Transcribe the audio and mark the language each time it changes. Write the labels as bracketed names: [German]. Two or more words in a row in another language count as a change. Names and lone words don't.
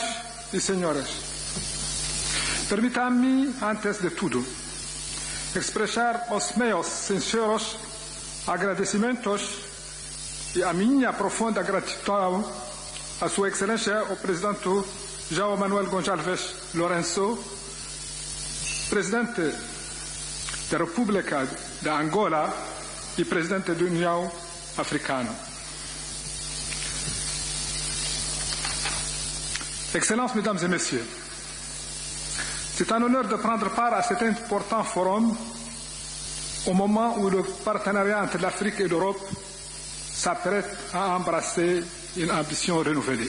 [Portuguese] e senhores, permitam-me, antes de tudo, expressar os meus sinceros agradecimentos e a minha profunda gratidão à Sua Excelência, o Presidente João Gonçalves Lourenço, Presidente da República da Angola e Presidente da União Africana. [French] Excellences, Mesdames et Messieurs, c'est un honneur de prendre part à cet important forum au moment où le partenariat entre l'Afrique et l'Europe s'apprête à embrasser une ambition renouvelée.